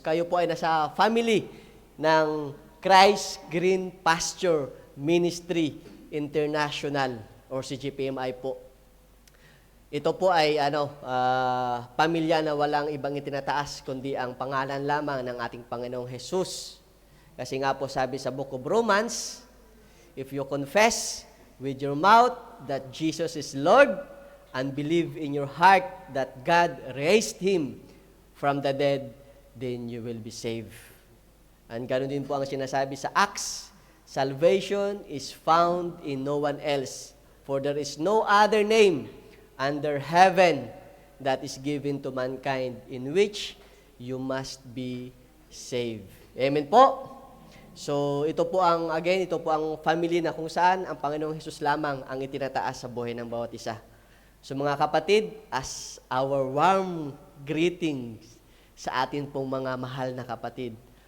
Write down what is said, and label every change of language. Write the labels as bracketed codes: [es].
[tl] Kayo po ay nasa family ng Christ Green Pasture Ministry International or CGPMI po. Ito po ay pamilya na walang ibang itinataas kundi ang pangalan lamang ng ating Panginoong Jesus. Kasi nga po sabi sa Book of Romans, [en] if you confess with your mouth that Jesus is Lord and believe in your heart that God raised Him from the dead, then you will be saved. [tl] And ganoon din po ang sinasabi sa Acts, [en] salvation is found in no one else, for there is no other name under heaven that is given to mankind in which you must be saved. [tl] Amen po. So, ito po ang family na kung saan ang Panginoong Hesus lamang ang itinataas sa buhay ng bawat isa. So, mga kapatid, [en] as our warm greetings [tl] sa atin pong mga mahal na kapatid.